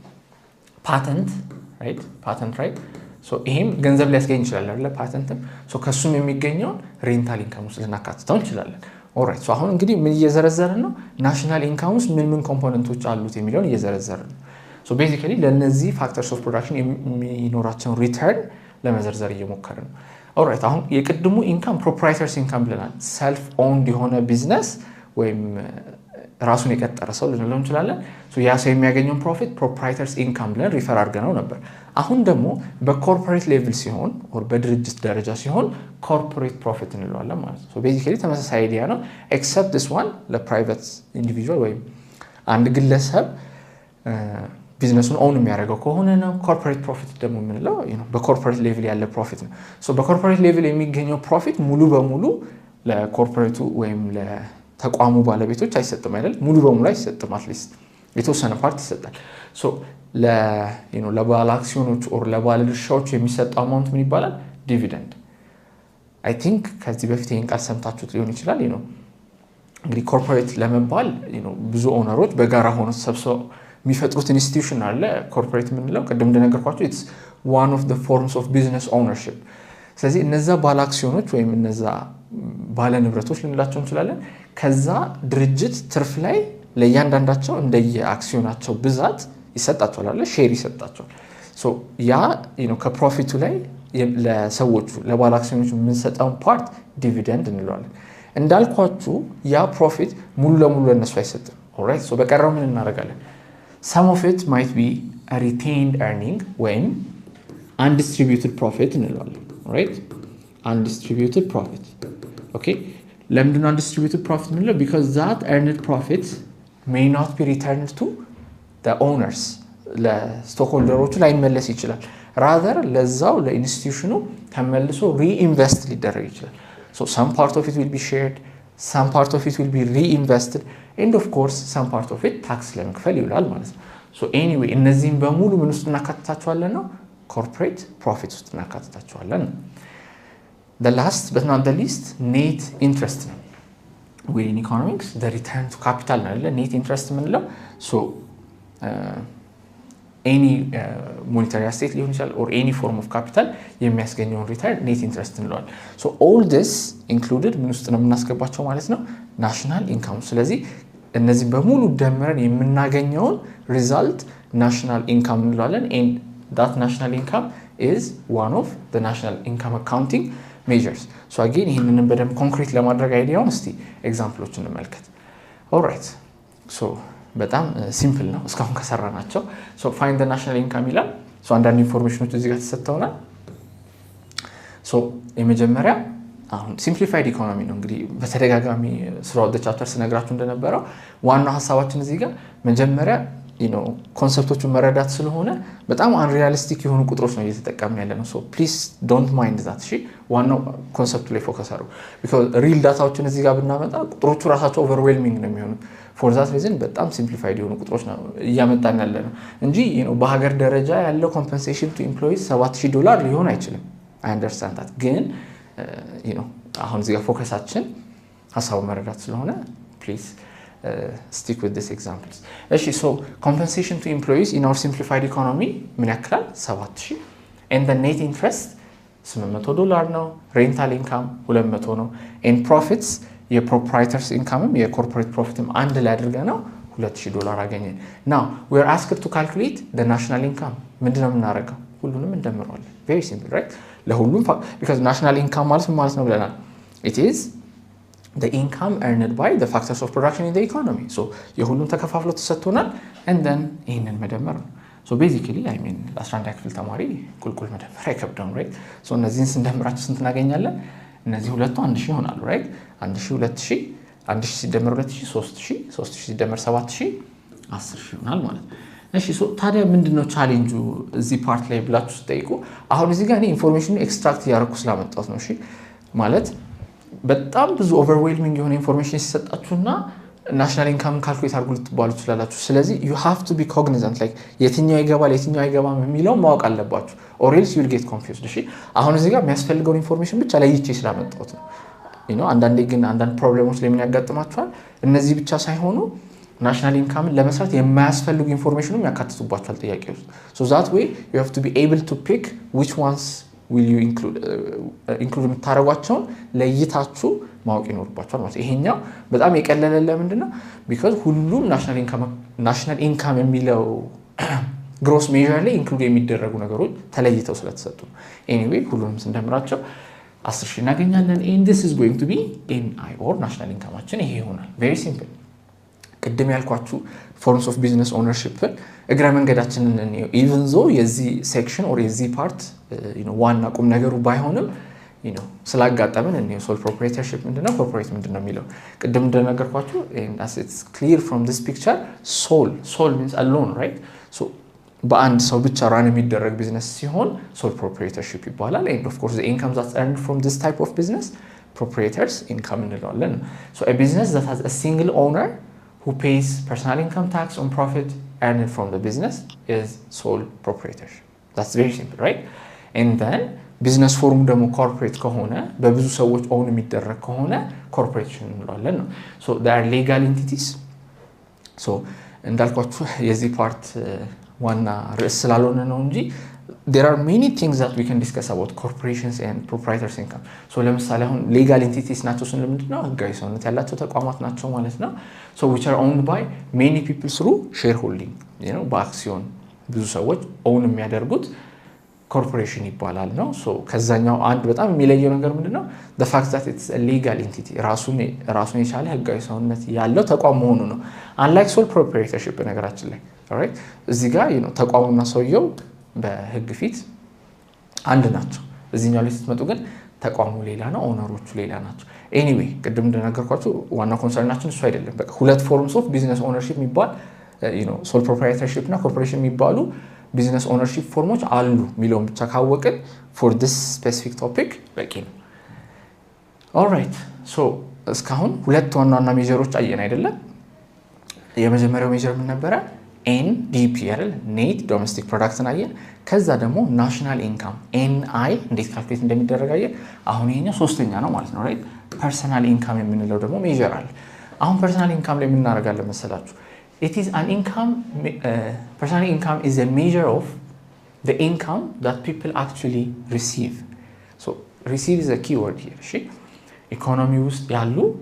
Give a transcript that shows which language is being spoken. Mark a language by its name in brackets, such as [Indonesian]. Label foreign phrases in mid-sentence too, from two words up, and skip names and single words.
[English] patent right so [Amharic] ይሄም ገንዘብ ሊያስገኝ ይችላል አይደለ [English] patent so [Amharic] ከሱም የሚገኘው [English] rental income [Amharic] ውስጥ ልናካትተው እንችላለን [English] alright so [Amharic] አሁን እንግዲህ ምን እየዘረዘርን ነው [English] national income [Amharic] ውስጥ ምን ኮምፖነንቶች አሉት የሚለውን እየዘረዘርን ነው [English] so basically [Amharic] ለነዚህ [English] factors of production [Amharic] የሚኖራቸው ሪተርን ለመዘርዘር እየሞከርን ነው ኦልራይት አሁን የቅድሙ [English] income proprietor's income [Amharic] ብለናል [English] self owned [Amharic] የሆነ ቢዝነስ ወይም ራሱን የቀጠረ ሰው ልንለው እንችላለን so ያ ሰው የሚያገኘው [English] profit proprietor's income [Amharic] ብለን ሪፈር አድርገናው ነበር አሁን ደግሞ [English] በcorporate level [Amharic] ሲሆን or በድርጅት ደረጃ ሲሆን [English] corporate profit [Amharic] እንለዋለን ማለት ነው [English] so basically [Amharic] ተመሳሳይ አይዲያ ነው [English] except this one ለprivate individual [Amharic] ወይም አንድ ግለሰብ ቢዝነሱን ኦውን የሚያደርገው ከሆነ ነው [English] corporate profit [Amharic] ደግሞ የምንለው [English] በcorporate level [Amharic] ያለ ፕሮፊት ነው ሶ [English] በcorporate level [Amharic] የሚገኘው ፕሮፊት ሙሉ በሙሉ ለኮርፖሬቱ ወይም ለተቋሙ ባለቤቶች አይሰጥም አይደል ሙሉ በሙሉ አይሰጥም [English] at least [Amharic] የተወሰነ ፓርት ይሰጣል ሶ ለባለ አክሲዮኖች or ለባለ ድርሻዎች የሚሰጠው አማውንት ምን ይባላል [English] dividend I think [Amharic] ከዚህ በፊት ይሄን ቃል ሰምታችሁት ሊሆን ይችላል እንግዲህ ኮርፖሬት ለመባል ብዙ ኦነሮች በጋራ ሆነው ተሰብስበው የሚፈጥሩት ኢንስቲትዩሽን አለ ኮርፖሬት ምንለው ቀደም እንደነገርኳችሁ [English] it's one of the forms of business ownership [Amharic] ስለዚህ እነዛ ባለ አክሲዮኖች ወይም እነዛ ባለ ንብረቶች ልንላቸው እንችላለን ከዛ ድርጅት ትርፍ ላይ ለእያንዳንዳቸው እንደየ አክሲዮናቸው ብዛት ይሰጣቸዋል አለ ሼር ይሰጣቸዋል ሶ ያ ከፕሮፊቱ ላይ ለሰዎቹ ለባለ አክሲዮኖች የምንሰጠው [English] part dividend [Amharic] እንለዋለን እንዳልኳችሁ ያ ፕሮፊት ሙሉ ለሙሉ ለነሱ አይሰጥም [English] alright so [Amharic] በቀረው ምን እናደርጋለን [English] some of it might be a retained earning when undistributed profit እንለዋለን right undistributed profit okay ለምንድነው undistributed profit እንለው because that earned profit may not be returned to the owners [Amharic] ለስቶክሆልደሮቹ ላይ መለስ ይችላል [English] rather [Amharic] ለዛው ለኢንስቲትዩሽኑ ተመልሶ [English] reinvest ሊደረግ ይችላል so some part of it will be shared some part of it will be reinvested and of course some part of it tax [Amharic] ለመክፈል ይውላል ማለት ነው [English] so anyway [Amharic] እነዚህን በሙሉ ምን ውስጥ እናካትታቸዋለን ነው [English] corporate profit [Amharic] ውስጥ እናካትታቸዋለን [English] the last but not the least net interest ነው within economics the return to capital ነው net interest ምንለው so any monetary asset [Amharic] ሊሆን ይችላል [English] or any form of capital የሚያስገኘውን return net interest እንለዋለን so all this included [Amharic] ምን ውስጥ ነው የምናስገባቸው ማለት ነው [English] national income [Amharic] ስለዚህ እነዚህ በሙሉ ደምረን የምናገኘውን [English] result national income እንለዋለን and that national income is one of the national income accounting measures so again [Amharic] ይሄንን በደንብ ኮንክሪት ለማድረግ አይዲያውን እስቲ ኤግዛምፕሎችን እንመልከት [English] alright so [Amharic] በጣም ሲምፕል ነው እስካሁን ከሰራናቸው [English] so find the national income [Amharic] ይላል so አንዳንድ ኢንፎርሜሽኖች እዚህ ጋር ተሰጥተውናል so የመጀመሪያ አሁን [English] simplified economy [Amharic] ነው እንግዲህ በተደጋጋሚ throughout [English] the chapter [Amharic] ስነግራችሁ እንደነበረው ዋናው ሐሳባችን እዚህ ጋር መጀመሪያ ኮንሰፕቶቹን መረዳት ስለሆነ በጣም unrealistic የሆኑ ቁጥሮች ነው እየተጠቀምን ያለነው [English] so please don't mind [Amharic] that እሺ ዋናው ኮንሰፕቱ ላይ ፎከስ አድርጉ [English] because real [Amharic] ዳታዎችን እዚህ ጋር ብናመጣ ቁጥሮቹ ራሳቸው overwhelming ነው የሚሆኑት [English] for that reason [Amharic] በጣም simplified የሆኑ ቁጥሮች ነው እያመጣን ያለነው እንጂ በሀገር ደረጃ ያለው [English] compensation to employees [Amharic] $7000 ሊሆን አይችልም [English] I understand that [Amharic] ግን አሁን እዚህ ጋር ፎከሳችን ሐሳቡ መረዳት ስለሆነ [English] please stick with this examples [Amharic] እሺ [English] so compensation to employees in our simplified economy [Amharic] ምን ያክላል 7000 [English] and the net interest [Amharic] $800 ነው [English] rental income [Amharic] 200 ነው [English] and profits [Amharic] የ [English] proprietors income የcorporate profitም [Amharic] አንድ ላይ አድርገን ነው $2000 አገኘን [English] now we are asked to calculate the national income [Amharic] ምንድነው የምናደርገው ሁሉንም እንደምረዋለን [English] very simple right [Amharic] ለሁሉም [English] because national income [Amharic] ማለት ነው ብለናል [English] it is the income earned by the factors of production in the economy [Amharic] so የሁሉም ተከፋፍሎ ተሰጥቶናል [English] and then [Amharic] ይሄንን መደመር ነው [English] so basically I mean [Amharic] ለአስራንዳ ክፍል ተማሪ ቁልቁል መደመር አይከብድም [English] right so [Amharic] እነዚህን ስንደምራቸው ስንት እናገኛለን እነዚህ ሁለቱ 1000 ይሆናሉ right 1000 2000 1000 ሲደመር 2000 3000 3000 ሲደመር 7000 10000 ይሆናል ማለት እሺ so ታዲያ ምንድነው ቻሌንጁ እዚህ ፓርት ላይ ብላችሁ ጠይቁ አሁን እዚህ ጋር እኔ [English] information extract [Amharic] ያደረኩ ስላመጣሁት ነው እሺ ማለት በጣም ብዙ ኦቨርዌልሚንግ የሆነ ኢንፎርሜሽን ሲሰጣችሁና [English] national income calculate [Amharic] አድርጉ ልትባሉ ትችላላችሁ ስለዚህ [English] you have to be cognizant like [Amharic] የትኛው ይገባል የትኛው አይገባም የሚለው ማወቅ አለባችሁ [English] or else you will get confused [Amharic] እሺ አሁን እዚህ ጋር የሚያስፈልገው ኢንፎርሜሽን ብቻ ለይቼ ስላመጣሁት ነው [English] you know [Amharic] አንዳንዴ ግን አንዳንድ ፕሮብሌሞች ለምን ያጋጥማችኋል እነዚህ ብቻ ሳይሆኑ [English] national income [Amharic] ለመስራት የማያስፈልጉ ኢንፎርሜሽኑም ያካትቱባችኋል ጥያቄው [English] so that way you have to be able to pick which ones will you [Amharic] include የምታረጓቸው ለይታችሁ ማወቅ ይኖርባችኋል ማለት ይሄኛው በጣም የቀለለለ ምንድነው because ሁሉም [English] national income [Amharic] የሚለው [English] gross measure [Amharic] ላይ include የሚደረጉ ነገሮች ተለይተው ስለተሰጡ anyway ሁሉንም ስንደምራቸው 10000 እናገኛለን [English] and this is going to be NI or national incomeአችን [Amharic] ይሄ ይሆናል [English] very simple [Amharic] ቅድም ያልኳችሁ [English] forms of business ownership [Amharic] እግረ መንገዳችንን ነው [English] even though [Amharic] የዚህ [English] section or [Amharic] የዚህ part [English] you know [Amharic] ዋና ቁም ነገሩ ባይሆንም [English] you know [Amharic] ስላጋጠመን ነው [English] sole proprietorship [Amharic] ምንድነው corporate ምንድነው የሚለው ቅድም እንደነገርኳችሁ [English] and as it's clear from this picture sole means alone right so [Amharic] በአንድ ሰው ብቻ ራን የሚደረግ ቢዝነስ ሲሆን [English] sole proprietorship ይባላል and of course the income that's earned from this type of business proprietors income እንለዋለን so a business that has a single owner who pays personal income tax on profit earned from the business is sole proprietorship that's very simple right and then business form ደግሞ corporate [Amharic] ከሆነ በብዙ ሰዎች [English] own [Amharic] የሚደረግ ከሆነ [English] corporation [Amharic] እንለዋለን ነው [English] so they are legal entities so [Amharic] እንዳልኳችሁ የዚህ ፓርት ዋና ርዕስ ስላልሆነ ነው እንጂ [English] there are many things that we can discuss about corporations and proprietors income so [Amharic] ለምሳሌ አሁን [English] legal entities [Amharic] ናቸው ስንል ምንድነው ህጋዊ ሰውነት ያላቸው ተቋማት ናቸው ማለት ነው [English] so which are owned by many people through shareholding you know [Amharic] በአክሲዮን ብዙ ሰዎች own የሚያደርጉት corporation ይባላል ነው so ከዛኛው አንድ በጣም የሚለየው ነገር ምንድነው [English] the fact that it's a legal entity [Amharic] ራሱን የቻለ ህጋዊ ሰውነት ያለው ተቋም መሆኑ ነው [English] unlike sole proprietorship [Amharic] ነገራችን ላይ alright እዚህ ጋር [English] you know [Amharic] ተቋሙና ሰውየው በህግ ፊት አንድ ናቸው እዚህኛው ላይ ስትመጡ ግን ተቋሙ ሌላ ነው ኦነሮቹ ሌላ ናቸው anyway ቅድም እንደነገርኳችሁ ዋና ኮንሰርናችን እሱ አይደለም በቃ ሁለት [English] forms of business ownership [Amharic] የሚባል [English] you know sole proprietorship [Amharic] እና corporation የሚባሉ [English] business ownership [Amharic] ፎርሞች አሉ ሚሊዮን ብቻ ካወቅን [English] for this specific topic [Amharic] በቂ ነው [English] alright so [Amharic] እስካሁን ሁለት ዋና ሜጀሮች አየን አይደለም የመጀመሪያው ሜጀር ምን ነበር NDP አይደል [English] net domestic product [Amharic] አየን ከዛ ደግሞ [English] national income NI [Amharic] እንዴት ካልኩሌት እንደሚደረግ አየን አሁን ይሄኛው ሶስተኛ ነው ማለት ነው [English] right personal income [Amharic] የምንለው ደግሞ ሜጀር አለ አሁን [English] personal income [Amharic] ላይ ምን እናደርጋለን መሰላችሁ [English] it is an income personal income is a measure of the income that people actually receive so receive is a keyword here [Amharic] እሺ ኢኮኖሚ ውስጥ ያሉ